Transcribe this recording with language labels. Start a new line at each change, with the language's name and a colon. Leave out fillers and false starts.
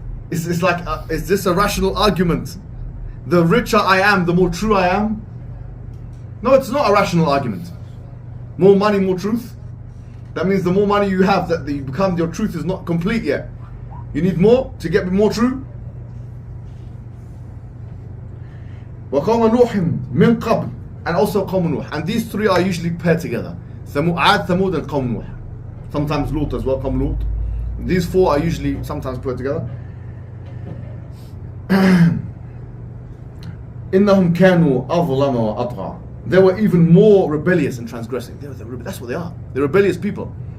English: It's like, is this a rational argument? The richer I am, the more true I am? No, it's not a rational argument. More money, more truth? That means the more money you have, that your truth is not complete yet. You need more to get more true?
Arabic: وَقَوْمَ نُوحٍ مِنْ قَبْلِ,
English: and also
Arabic: قَوْمَ نُوح.
English: And these three are usually paired together. Ad, Thamud, and Qawm Nuh. Sometimes Lut as well, Qawm Lut. These four are usually sometimes put together.
Arabic: إِنَّهُمْ كَانُوا أَظْلَمَ وَأَطْغَى.
English: They were even more rebellious and transgressing. That's what they are. They're rebellious people.